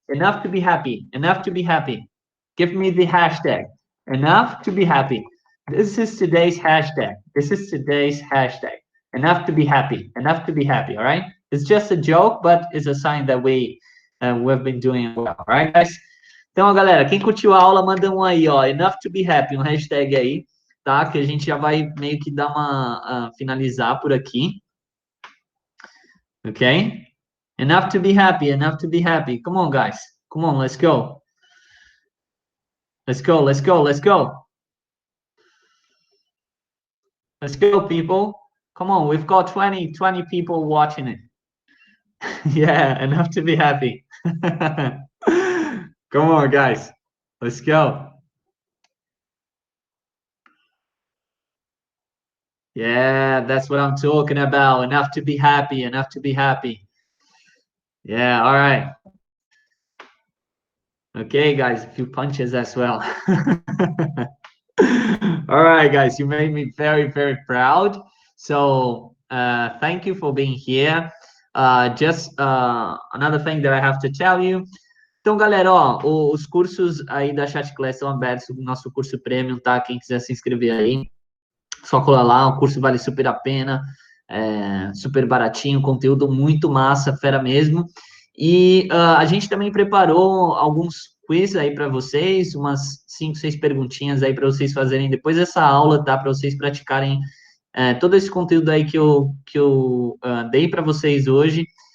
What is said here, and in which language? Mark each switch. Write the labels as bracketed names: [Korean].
[English] Enough to be happy. Enough to be happy. Give me the hashtag. Enough to be happy. This is today's hashtag. This is today's hashtag. Enough to be happy. Enough to be happy. All right. It's just a joke, but it's a sign that we've been doing well. All right, guys. [Portuguese] Então, galera, quem curtiu a aula, manda um aí, ó. [English] Enough to be happy, [Portuguese] um hashtag aí, tá? Que a gente já vai meio que dar uma finalizar por aqui. [English] Okay. Enough to be happy. Enough to be happy. Come on, guys. Come on. Let's go. Let's go. Let's go. Let's go. Let's go, people. Come on, we've got 20 people watching it. Yeah, enough to be happy. Come on, guys. Let's go. Yeah, that's what I'm talking about. Enough to be happy. Enough to be happy. Yeah, all right. Okay, guys, a few punches as well. All right, guys, you made me very, very proud. So thank you for being here. Just another thing that I have to tell you. [Portuguese] Então, galera, ó, os cursos aí da ChatClass são abertos, o nosso curso Premium, tá? Quem quiser se inscrever aí, só colar lá, o curso vale super a pena, super baratinho, conteúdo muito massa, fera mesmo. E a gente também preparou alguns quiz aí para vocês, umas 5, 6 perguntinhas aí para vocês fazerem depois dessa aula, tá? Para vocês praticarem todo esse conteúdo aí que eu dei para vocês hoje.